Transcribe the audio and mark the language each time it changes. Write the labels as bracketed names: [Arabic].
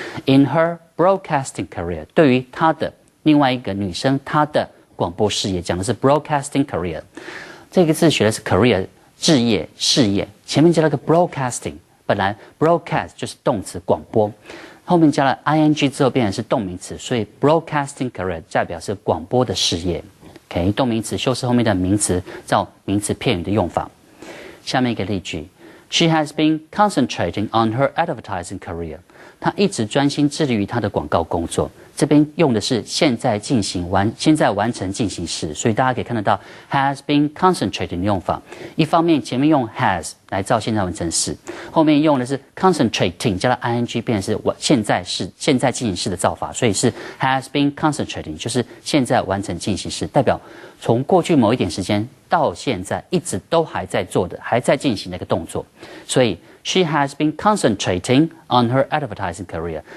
[English] In her broadcasting career [Chinese] 对于她的另外一个女生她的广播事业讲的是 broadcasting career 这个字学的是 career 事业事业，前面加了个 broadcasting 本来 broadcast 就是动词广播，后面加了 ing 之后变成是动名词，所以 broadcasting career 代表是广播的事业。 OK， 动名词修饰后面的名词，照名词片语的用法。下面一个例句 [English] ：She has been concentrating on her advertising career。 [Chinese] 她一直专心致力于她的广告工作。这边用的是现在完成进行时，所以大家可以看得到 [English] has been concentrating [Chinese] 的用法。一方面前面用 has 来造现在完成时，后面用的是 concentrating 加了 ing 变成是现在进行时的造法，所以是 [English] has been concentrating [Chinese] 就是现在完成进行时，代表从过去某一点时间到现在一直都还在做的还在进行的一个动作，所以 [English] She has been concentrating on her advertising career.